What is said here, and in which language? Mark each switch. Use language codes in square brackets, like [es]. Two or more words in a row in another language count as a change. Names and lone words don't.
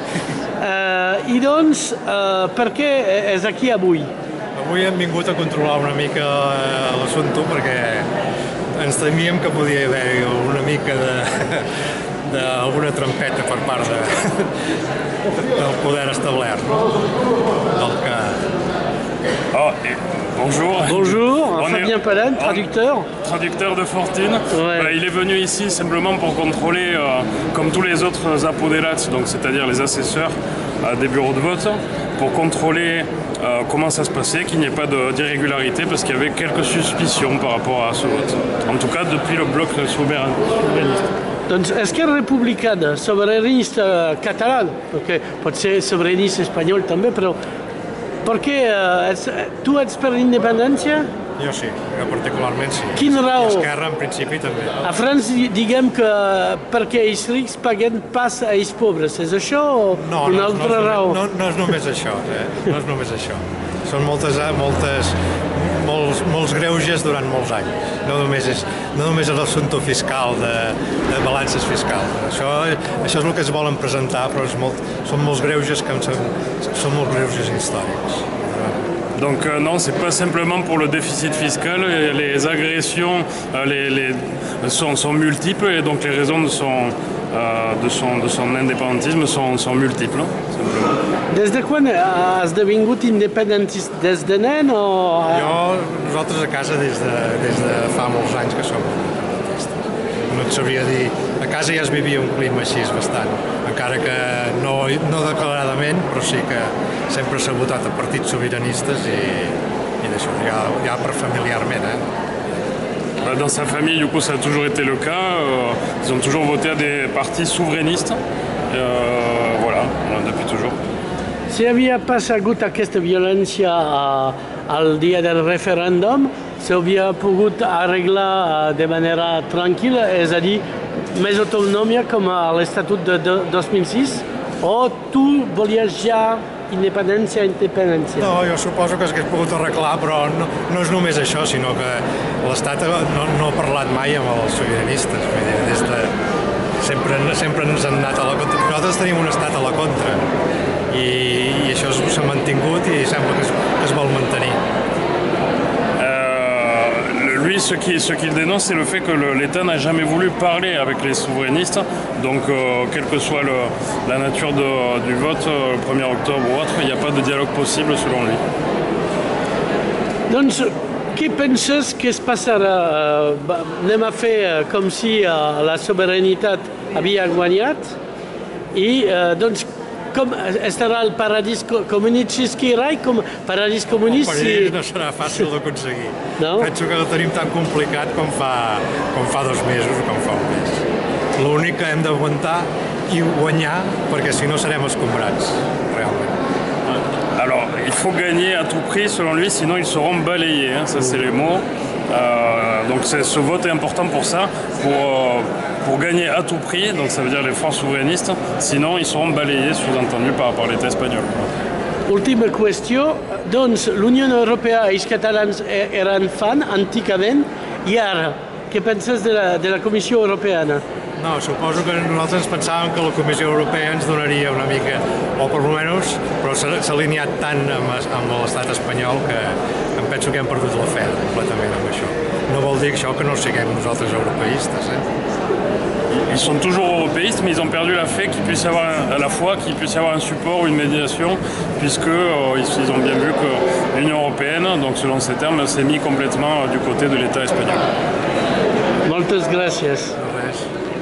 [ca] I doncs, per què és aquí avui? Avui hem vingut a controlar una mica l'assumpte perquè ens temíem que podia haver una mica d'alguna trampeta per part del poder establert, no? [fr] Bonjour. Bonjour, Fabien Palin, traducteur. Traducteur de fortune. Ouais. Il est venu ici simplement pour contrôler, comme tous les autres apoderats, donc c'est-à-dire les assesseurs des bureaux de vote, pour contrôler comment ça se passait, qu'il n'y ait pas d'irrégularité, parce qu'il y avait quelques suspicions par rapport à ce vote. En tout cas, depuis le bloc souverainiste. [ca] Doncs Esquerra Republicana, sobiranista català, perquè pot ser sobiranista espanyol també, però per què? Tu ets per l'independència? Jo sí, jo particularment sí. Quina raó? I Esquerra en principi també. A França diguem que perquè els rics paguen pas a els pobres, és això o una altra raó? No és només això, no és només això. Són molts greuges durant molts anys. No només és l'assumpte fiscal, de balances fiscals. Això és el que es volen presentar, però són molts greuges que són molts greuges històrics. [fr] Donc non, c'est pas simplement pour le déficit fiscal, les agressions sont multiples et donc les raisons de son indépendantisme sont multiples. Simplement. [ca] Des de quan has devingut independentista? Des de nen o...? Nosaltres a casa des de fa molts anys que som independentistes. No et sabria dir... A casa ja es vivia un clima així bastant, encara que no declaradament, però sí que sempre s'ha votat a partits sobiranistes i d'això, ja per familiarment. [fr] Dans sa famille, du coup, ça a toujours été le cas. Ils ont toujours voté à des partis souverainistes. Voilà, depuis toujours. [ca] Si havia pas hagut aquesta violència al dia del referèndum, s'hauria pogut arreglar de manera tranquil·la, és a dir, més autonomia com a l'Estatut de 2006, o tu volies ja independència? No, jo suposo que s'hagués pogut arreglar, però no és només això, sinó que l'Estat no ha parlat mai amb els sobiranistes. Sempre ens han anat a la contra. Nosaltres tenim un estat a la contra i això s'ha mantingut i sembla que es vol mantenir. [fr] Lui, ce qu'il dénonce, c'est le fait que l'État n'a jamais voulu parler avec les souverainistes. Donc, quelle que soit la nature du vote, le 1er octobre ou autre, il n'y a pas de dialogue possible selon lui. Donc, [ca] què penses que es passarà? Anem a fer com si la soberanitat havia guanyat i doncs com estarà el paradís comunista com paradís comunista? El paradís no serà fàcil d'aconseguir. No? Penso que ho tenim tan complicat com fa 2 mesos o com fa un mes. L'únic que hem d'aguantar i guanyar, perquè si no serem escombrats, realment. [fr] Alors, il faut gagner à tout prix, selon lui, sinon ils seront balayés. Ça, c'est les mots. Donc, ce vote est important pour ça, pour gagner à tout prix, donc ça veut dire les forces souverainistes, sinon ils seront balayés, sous-entendu, par l'État espagnol. [ca] Última qüestió, doncs l'Unió Europea i els catalans eren fan anticament i ara, què penses de la Comissió Europea? No, suposo que nosaltres pensàvem que la Comissió Europea ens donaria una mica, o per almenys, però s'ha alineat tant amb l'estat espanyol que em penso que hem perdut la fe completament amb això. No vol dir això que no siguem nosaltres europeistes. [fr] Ils sont toujours européistes, mais ils ont perdu la foi qu'il puisse y avoir un support ou une médiation, puisqu'ils ont bien vu que l'Union européenne, donc selon ces termes, s'est mis complètement du côté de l'État espagnol. [ca] Moltes gràcies.